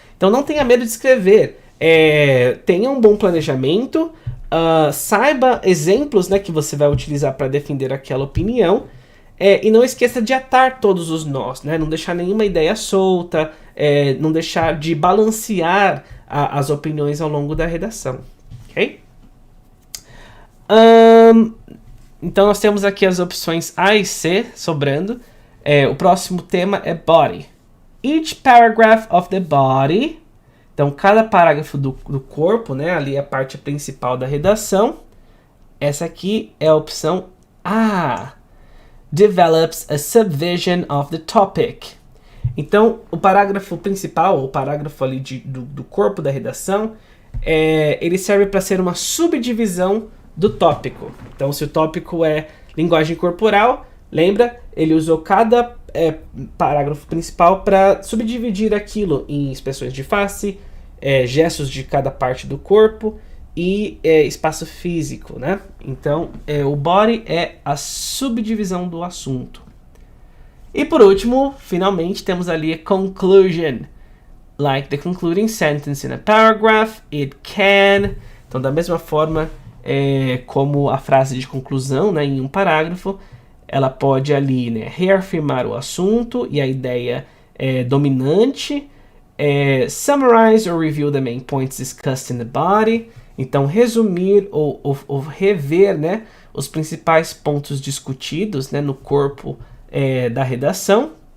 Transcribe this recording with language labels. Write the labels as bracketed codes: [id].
[pt] Então não tenha medo de escrever. Tenha um bom planejamento, saiba exemplos, né, que você vai utilizar para defender aquela opinião, e não esqueça de atar todos os nós, né? Não deixar nenhuma ideia solta, não deixar de balancear as opiniões ao longo da redação, ok? Então nós temos aqui as opções A e C sobrando. O próximo tema é body. [en] Each paragraph of the body. [pt] Então cada parágrafo do corpo, né, ali é a parte principal da redação. Essa aqui é a opção A. [en] Develops a subvision of the topic. [pt] Então o parágrafo principal, o parágrafo ali do corpo da redação, ele serve para ser uma subdivisão do tópico. Então, se o tópico é linguagem corporal, lembra? Ele usou cada parágrafo principal para subdividir aquilo em expressões de face, gestos de cada parte do corpo e espaço físico, né? Então, o body é a subdivisão do assunto. E por último, finalmente, temos ali a conclusion. [en] Like the concluding sentence in a paragraph, it can... [pt] Então, da mesma forma... como a frase de conclusão, né, em um parágrafo, ela pode ali, né, reafirmar o assunto e a ideia dominante, [en] summarize or review the main points discussed in the body, [pt] então resumir ou rever, né, os principais pontos discutidos, né, no corpo da redação,